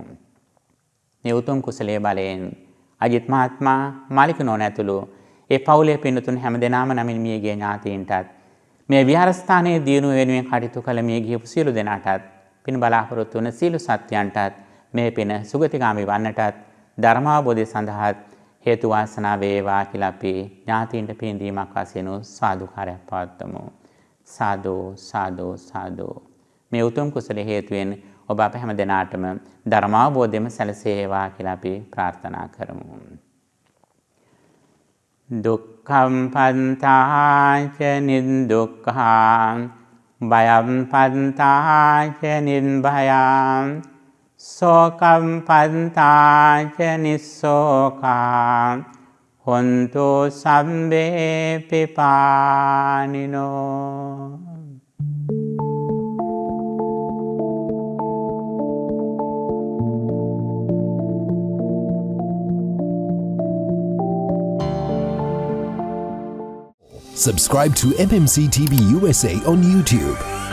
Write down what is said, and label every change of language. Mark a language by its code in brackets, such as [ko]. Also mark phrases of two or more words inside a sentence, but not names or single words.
[si] මේ උතුම් කුසලයේ බලයෙන් අජිත් මහත්මයා මාලික නෝන ඇතුළු ඒ පවුලේ පින්තුන් හැම දිනාම නමින් මියගිය ඥාතීන්ටත් මේ විහාරස්ථානයේ දියුණුව වෙනුවෙන් කටයුතු කළ මේ ගියපු සියලු දෙනාටත් පින් බලාපොරොත්තු වන සියලු සත්‍යයන්ටත් මේ පින සුගතිගාමී වන්නටත් ධර්මාවබෝධය සඳහා හේතු වාසනා වේවා කියලා අපි ඥාතීන්ට පින් දීමක් වශයෙන් සාදුකාරයක් පවත්වමු. සාදු සාදු සාදු. මේ උතුම් කුසල හේතුවෙන් ඔබ අප හැම දෙනාටම ධර්මාවබෝධයම සැලසේවා කියලා අපි ප්‍රාර්ථනා කරමු. [pi] දුක්ඛම් පන්තාච නිදුක්ඛං භයම් පන්තාච නිර්භයං සෝකම් පන්තාච නිස්සෝකං හොන්තු සම්බේ පිපානිනෝ. [en] Subscribe to MMC TV USA on YouTube.